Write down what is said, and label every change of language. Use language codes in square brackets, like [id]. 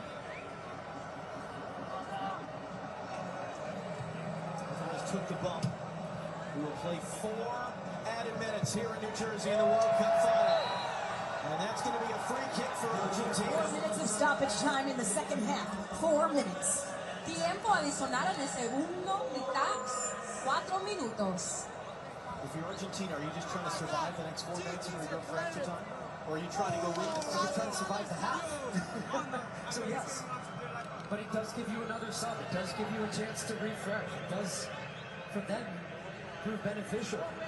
[en] Almost took the bump. We will play 4 added minutes here in New Jersey in the World Cup final. And that's going to be a free kick for Argentina. 4 minutes of stoppage time in the second half. 4 minutes. [es] Tiempo adicional en el segundo mitad, 4 minutos. [en] If you're Argentina, are you just trying to survive the next 4 minutes and we go for extra time? Or are you trying to go win? Are you trying to survive the half? So yes. But it does give you another sub. It does give you a chance to refresh. It does, for them, prove beneficial.